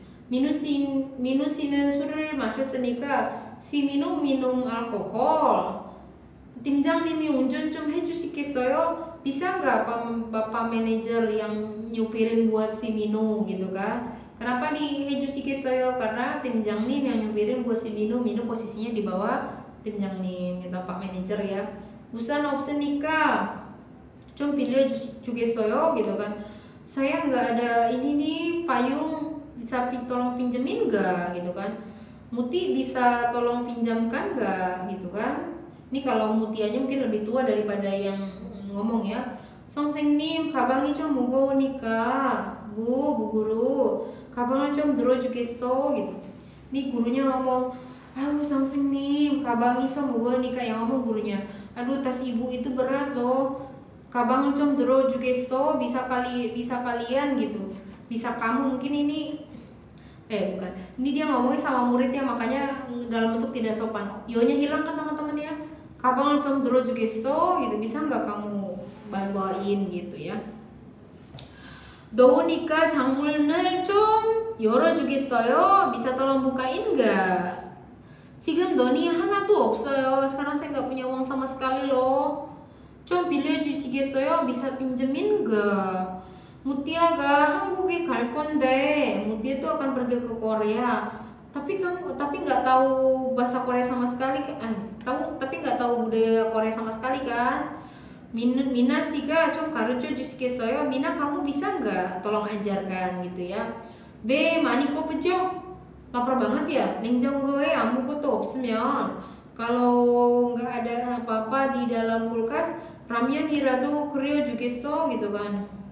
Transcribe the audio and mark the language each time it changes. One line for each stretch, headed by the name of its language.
Korean: Minu 씨는 술을 마셨으니까
Indonesian: si Minu minum alkohol.
Korean: 팀장님이 운전 좀 해주시겠어요?
Indonesian: Bisa nggak bapak manajer yang nyupirin buat si Minu gitu kan. Kenapa nih 해주시겠어요? Karena timjangnim yang nyupirin buat si Minu. Minu posisinya di bawah timjangnim gitu, pak manajer ya.
Korean: Busan 없으니까 좀 빌려주겠어요
Indonesian: gitu kan. Saya nggak ada ini nih payung, bisa tolong pinjemin nggak gitu kan. Muti bisa tolong pinjamkan nggak gitu kan. Ini kalau mutianya mungkin lebih tua daripada yang ngomong ya.
Korean: 선생님 가방이 좀 무거우니까 bu guru 가방을 좀 들어주겠어 gitu.
Indonesian: Ini gurunya ngomong, aduh
Korean: 선생님 가방이 좀 무거우니까,
Indonesian: yang ngomong gurunya, aduh tas ibu itu berat loh,
Korean: 가방을 좀 들어주겠어,
Indonesian: bisa kalian gitu, bisa kamu. Mungkin ini bukan, ini dia ngomongnya sama muridnya, makanya dalam bentuk tidak sopan. Yo-nya hilang kan teman-teman ya.
Korean: 가방을 좀 들어주겠어
Indonesian: gitu, bisa nggak kamu bawain gitu ya.
Korean: 더우니까 창문을 좀 열어주겠어요?
Indonesian: Bisa tolong bukain nggak?
Korean: 지금 돈이 하나도 없어요.
Indonesian: Sekarang saya nggak punya uang sama sekali loh.
Korean: 좀 빌려주시겠어요?
Indonesian: Bisa pinjemin nggak?
Korean: Mutia가 한국에 갈 건데,
Indonesian: Mutia tuh akan pergi ke Korea. Tapi nggak tahu bahasa Korea sama sekali, tapi nggak tahu budaya Korea sama sekali kan?
Korean: Mina 씨가 좀 가르쳐 주시겠어요?
Indonesian: Mina kamu bisa nggak tolong ajarkan gitu ya.
Korean: B 많이 고프죠?
Indonesian: lapar banget ya.
Korean: 냉장고에 아무것도 없으면
Indonesian: kalau nggak ada apa-apa di dalam kulkas
Korean: ramyeon이라도 끓여주겠어
Indonesian: gitu kan.